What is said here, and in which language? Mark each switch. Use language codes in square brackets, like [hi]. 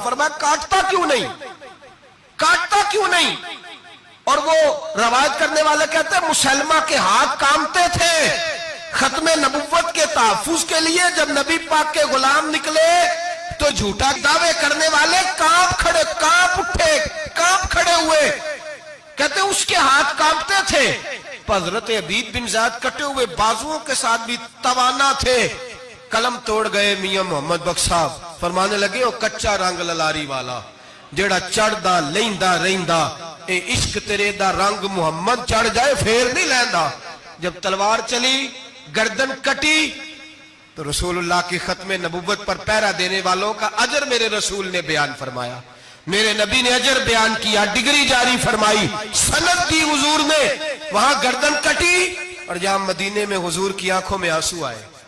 [ur] فرمایا کاٹتا کیوں نہیں, کاٹتا کیوں نہیں؟ اور وہ روایت کرنے والے کہتے ہیں مسلمہ کے ہاتھ کامتے تھے ختم نبوت کے تحفظ کے لیے. جب نبی پاک کے غلام نکلے تو جھوٹا دعوے کرنے والے کانپ کھڑے ہوئے. کہتے اس کے ہاتھ کانپتے تھے. حضرت عبید بن زید کٹے ہوئے بازوؤں کے ساتھ بھی توانا تھے. قلم توڑ گئے میاں محمد بخش صاحب. فرمانے لگے [pa] او کچا رنگ للاری والا جیڑا چڑھدا لیندا رہندا اے عشق تیرے دا رنگ محمد چڑھ جائے پھر نہیں لیندا. [ur] جب تلوار چلی گردن کٹی تو رسول اللہ کی ختم نبوت پر پہرا دینے والوں کا اجر میرے رسول نے بیان فرمایا. میرے نبی نے اجر بیان کیا, ڈگری جاری فرمائی, سند دی حضور نے. وہاں گردن کٹی اور جہاں مدینے میں حضور کی آنکھوں میں آنسو آئے.